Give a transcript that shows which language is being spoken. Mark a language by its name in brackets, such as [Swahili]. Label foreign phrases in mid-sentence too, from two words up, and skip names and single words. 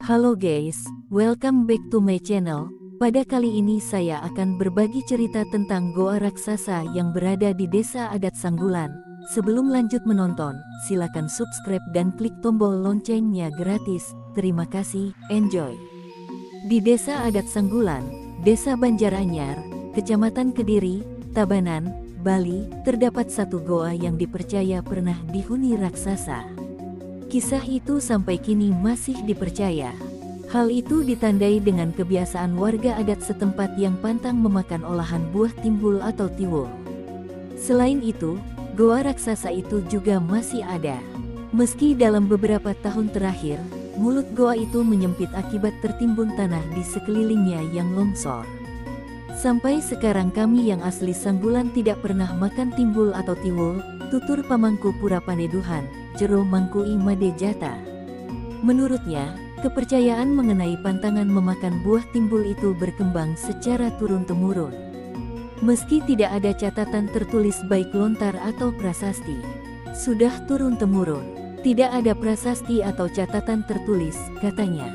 [English] Halo guys, welcome back to my channel. [Indonesian] Pada kali ini saya akan berbagi cerita tentang goa raksasa yang berada di desa adat Sanggulan. Sebelum lanjut menonton, silakan subscribe dan klik tombol loncengnya gratis. Terima kasih, enjoy. Di desa adat Sanggulan, Desa Banjaranyar, Kecamatan Kediri, Tabanan, Bali, terdapat satu goa yang dipercaya pernah dihuni raksasa. Kisah itu sampai kini masih dipercaya. Hal itu ditandai dengan kebiasaan warga adat setempat yang pantang memakan olahan buah timbul atau tiwul. Selain itu, goa raksasa itu juga masih ada. Meski dalam beberapa tahun terakhir, mulut goa itu menyempit akibat tertimbun tanah di sekelilingnya yang longsor. Sampai sekarang kami yang asli Sanggulan tidak pernah makan timbul atau tiwul, tutur pamangku pura paneduhan, jero mangkui made jata. Menurutnya, kepercayaan mengenai pantangan memakan buah timbul itu berkembang secara turun-temurun. Meski tidak ada catatan tertulis baik lontar atau prasasti, sudah turun-temurun, tidak ada prasasti atau catatan tertulis, katanya.